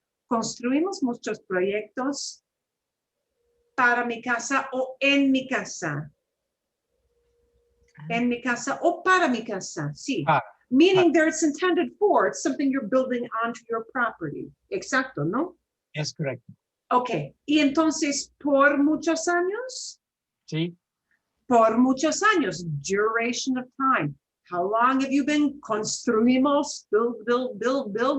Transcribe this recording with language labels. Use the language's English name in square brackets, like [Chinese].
[Spanish] Construimos muchos proyectos para mi casa o en mi casa. En mi casa o para mi casa, sí. [English] Meaning there it's intended for, it's something you're building onto your property. [Spanish] Exacto, ¿no? [English] That's correct. [Spanish] Ok, y entonces, ¿por muchos años? Sí. Por muchos años, [English] duration of time. How long have you been construimos, build?